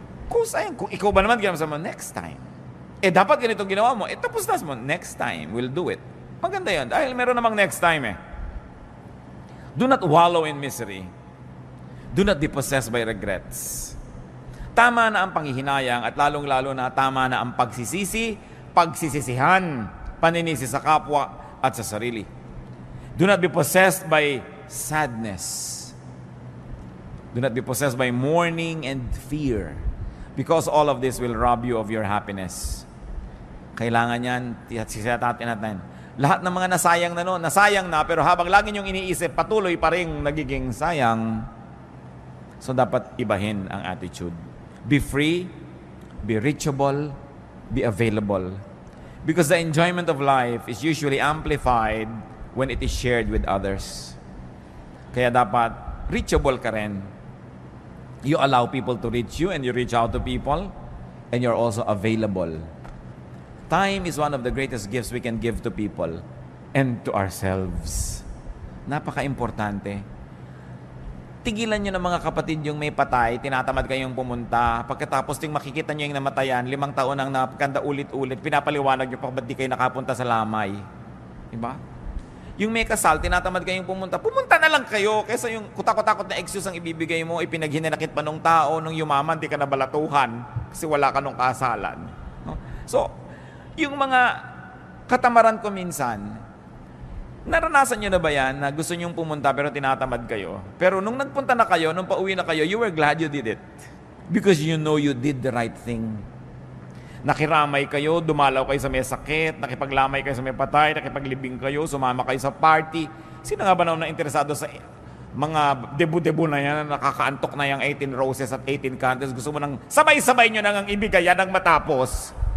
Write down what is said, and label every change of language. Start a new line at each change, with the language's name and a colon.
Filipino: Kung ikaw ba naman ginawa mo, next time. Dapat ganito ginawa mo. Tapos na mo, next time,
English: we'll do it.
Filipino: Maganda yan. Dahil meron namang next time eh.
English: Do not wallow in misery. Do not be possessed by regrets.
Filipino: Tama na ang panghihinayang at lalong-lalo na tama na ang pagsisisi, pagsisisihan, paninisi sa kapwa at sa sarili.
English: Do not be possessed by sadness. Do not be possessed by mourning and fear. Because all of this will rob you of your happiness.
Filipino: Kailangan yan, sisatatin natin. Lahat ng mga nasayang na noon, nasayang na, pero habang lagi niyong iniisip, patuloy pa rin nagiging sayang. So dapat ibahin ang attitude.
English: Be free, be reachable, be available. Because the enjoyment of life is usually amplified when it is shared with others.
Filipino: Kaya dapat reachable ka rin.
English: You allow people to reach you and you reach out to people and you're also available. Time is one of the greatest gifts we can give to people and to ourselves.
Filipino: Napaka-importante. Tigilan nyo ng mga kapatid yung may patay, tinatamad kayong pumunta, pagkatapos ting makikita nyo yung namatayan, 5 taon ang napaganda ulit-ulit, pinapaliwanag nyo pa ba't di kayo nakapunta sa lamay. Diba? Yung may kasal, tinatamad kayong pumunta na lang kayo, kaysa yung kutakot-takot na excuse ang ibibigay mo, ipinaghinanakit pa nung tao, nung yumaman, di ka nabalatuhan, kasi wala ka nung kasalan. No? So, yung mga katamaran ko minsan, naranasan nyo na ba yan na gusto nyong pumunta pero tinatamad kayo? Pero nung nagpunta na kayo,
English: nung pauwi na kayo, you were glad you did it. Because you know you did the right thing.
Filipino: Nakiramay kayo, dumalaw kayo sa may sakit, nakipaglamay kayo sa may patay, nakipaglibing kayo, sumama kayo sa party. Sino nga ba na interesado sa mga debu-debu na yan, nakakaantok na yung 18 roses at 18 candles? Gusto mo nang sabay-sabay nyo nang ibigay yan ang matapos.